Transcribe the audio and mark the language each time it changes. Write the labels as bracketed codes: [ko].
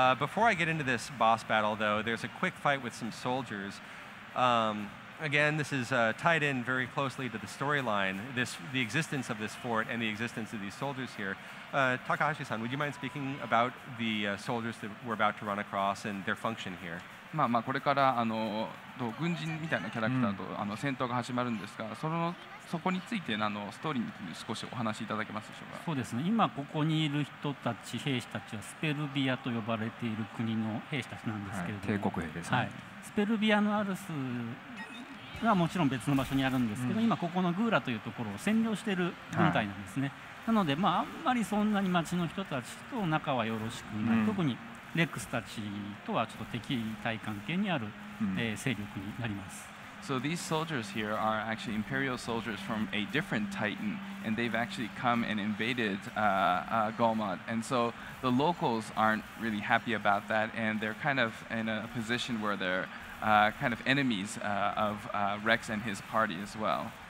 [en] Before I get into this boss battle, though, there's a quick fight with some soldiers. Again, this is tied in very closely to the storyline, the existence of this fort and the existence of these soldiers here. Takahashi-san, would you mind speaking about the soldiers that we're about to run across and their function here? [ja] これから軍人みたいなキャラクターと戦闘が始まるんですが、そこについてストーリーについて少しお話しいただけますでしょうか。そうですね、今ここにいる人たち、兵士たちはスペルビアと呼ばれている国の兵士たちなんですけれども、帝国兵ですね、はい、スペルビアのアルスはもちろん別の場所にあるんですけど、今ここのグーラというところを占領している軍隊なんですね。なので、あんまりそんなに町の人たちと仲はよろしくない、特にレックスたちとはちょっと敵対関係にある、勢力になります。 [en] So these soldiers here are actually Imperial soldiers from a different Titan, and they've actually come and invaded Golmod. And so the locals aren't really happy about that, and they're kind of in a position where they're kind of enemies of Rex and his party as well.